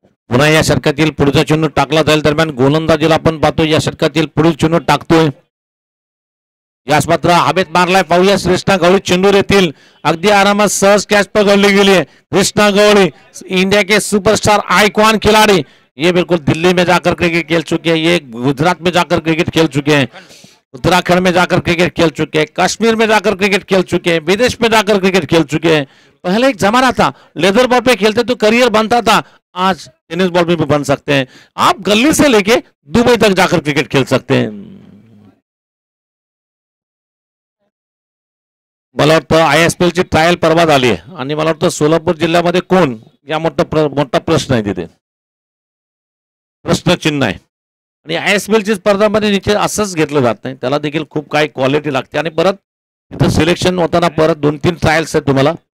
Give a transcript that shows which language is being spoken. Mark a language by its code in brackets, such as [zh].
[mr] पुन्हा या षटकातील पुढचा चेंडू टाकला जाईल. दरम्यान गोलंदाजीला आपण पाहतो या षटकातील पुढील चेंडू टाकतोय. यास मात्र हवेत मारलाय. पाहूया कृष्णा गवळी चेंडूर येथील अगदी आरामात सहज कॅच पकडली गेली आहे. कृष्णा गवळी [hi] इंडिया के सुपरस्टार आयकॉन खिलाड़ी ये बिल्कुल दिल्ली में जाकर क्रिकेट खेल चुके हैं, ये गुजरात में जाकर क्रिकेट खेल चुके हैं, उत्तराखंड में जाकर क्रिकेट खेल चुके हैं, कश्मीर में जाकर क्रिकेट खेल चुके हैं, विदेश में जाकर क्रिकेट खेल चुके हैं। पहले एक जमाना था लेदर बॉल पे खेलते तो करियर बनता था, आज टेनिस बॉल पे भी बन सकते हैं। आप गली से लेके दुबई तक जाकर क्रिकेट खेल सकते हैं। [mr] मला वाटतं ISPL ची ट्रायल परवा झाली आहे आणि मला वाटतं सोलापूर जिल्ह्यामध्ये कोण या मोठा प्रश्न आहे तिथे, प्रश्नचिन्ह आहे. आणि ISPL ची स्पर्धामध्ये निश्चित असंच घेतलं जात नाही, त्याला देखील खूप काही क्वालिटी लागते आणि परत तिथं सिलेक्शन होताना परत 2-3 ट्रायल्स आहेत तुम्हाला.